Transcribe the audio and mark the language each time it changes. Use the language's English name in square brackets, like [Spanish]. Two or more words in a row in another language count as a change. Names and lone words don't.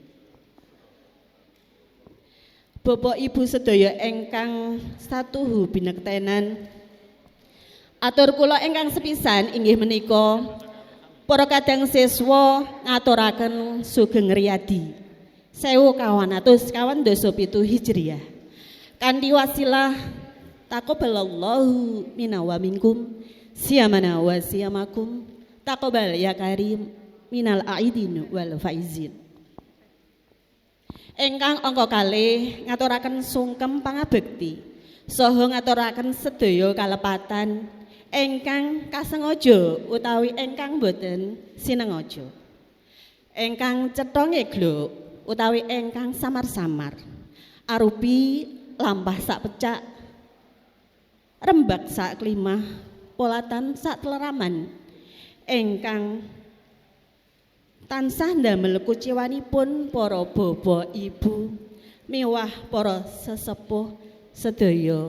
[Javanese] Bapak Ibu sedaya ingkang satuhu binektenan, atur kula ingkang sepisan inggih menika para kadang siswa ngaturaken sugeng riyadi 1427 Hijriah kanthi wasilah [Arabic] تقبل الله منا ومنكم صيامنا وصيامكم تقبل يا كريم من العائدين والفائزين. [Javanese] Ingkang angka kalih ngaturaken sungkem pangabekti saha ngaturaken sedaya kalepatan ingkang kasengaja utawi ingkang boten sinengaja, ingkang cetha ngeglo utawi ingkang samar-samar arupi lampah sak pecak, rembak sak klimah, polatan sak teleraman ingkang tansah ndamel kuciwanipun para bapak ibu miwah para sesepuh sedaya.